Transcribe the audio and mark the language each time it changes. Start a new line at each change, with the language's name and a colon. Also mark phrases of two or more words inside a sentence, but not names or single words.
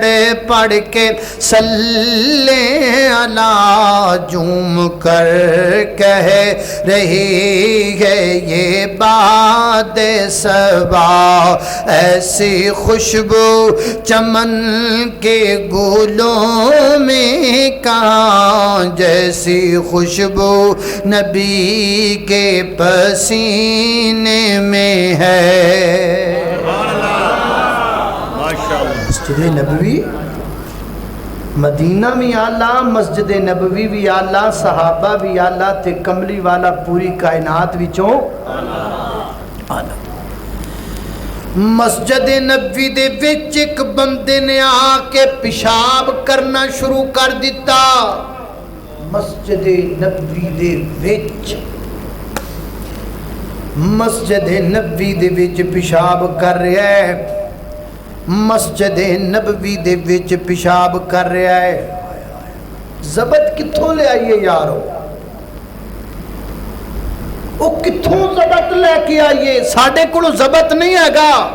Urdu: پڑھ کے
Arabic: صلی علی
Urdu: جھوم کر کہہ رہی ہے یہ باد صبا، ایسی خوشبو چمن کے گلوں میں کہاں، جیسی خوشبو نبی کے پسینے میں ہے۔
Punjabi: مسجد نبوی مدینہ بھی آلہ، مسجد نبوی بھی آلہ، صحابہ بھی آلہ تے کملی والا پوری کائنات وچوں آلہ۔ مسجد نبوی دے وچ ایک بندے نے آ کے پیشاب کرنا شروع کر دیتا، مسجد نبوی دے وچ، مسجد نبوی دے وچ پیشاب کر رہا ہے، مسجد نبوی دے وچ پیشاب کر رہا ہے۔ ضبط کتھوں لے آئیے یارو، وہ کتھوں ضبط لے کے آئیے، ساڑھے کلو ضبط نہیں ہے گا۔